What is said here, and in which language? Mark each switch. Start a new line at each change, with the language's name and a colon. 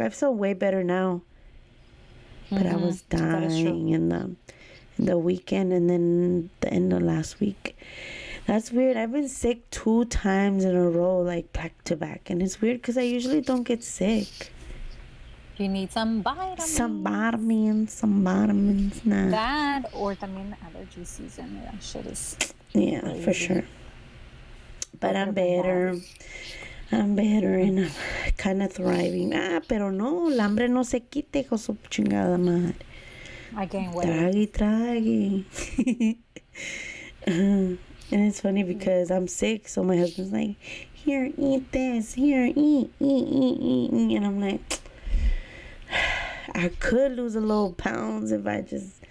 English: I feel way better now. But I was That is true. dying in the weekend and then the end of last week. That's weird. I've been sick 2 times in a row, like back to back. And it's weird because I usually don't get sick. You need some vitamins. Some vitamins. Nah. That or también allergy season. That shit is Yeah, crazy. for sure. But I'm better. And I'm kind of thriving.
Spanish: Pero no, el hambre no se quite, hijo su chingada madre.
English: I gain weight. Traggy. And it's funny because I'm sick, so my husband's like, here, eat this. Here, eat. And I'm like, I could lose a little pounds if I just...